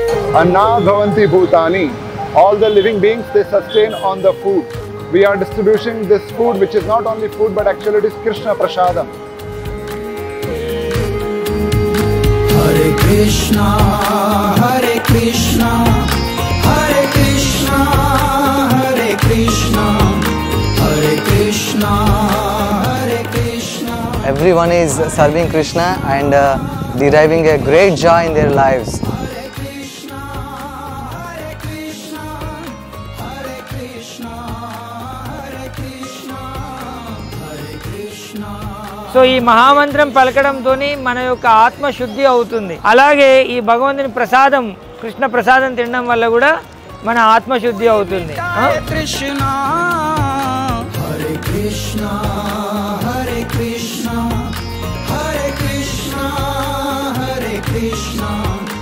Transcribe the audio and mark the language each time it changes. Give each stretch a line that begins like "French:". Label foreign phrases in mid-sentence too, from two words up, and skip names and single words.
Sanskrit: अन्न भवन्ति भूतानि.
English: All the living beings, they sustain on the food. We are distributing this food, which is not only food, but actually it is Krishna Prasadam.
Sanskrit: Hare Krishna, Hare Krishna, Hare Krishna, Hare Krishna, Hare Krishna, Hare Krishna.
English: Everyone is serving Krishna and deriving a great joy in their lives.
Sanskrit: Hare Krishna, Hare Krishna, Hare Krishna, Hare Krishna, Hare Krishna.
Telugu: సో ఈ మహామంత్రం పలకడంతోనే మన యొక్క ఆత్మ శుద్ధి అవుతుంది. అలాగే ఈ భగవంతుని ప్రసాదం, కృష్ణ ప్రసాదం తినడం వల్ల కూడా మన ఆత్మ శుద్ధి అవుతుంది.
Sanskrit: Hare Krishna, Hare Krishna, Hare Krishna, Hare Krishna, Hare Krishna.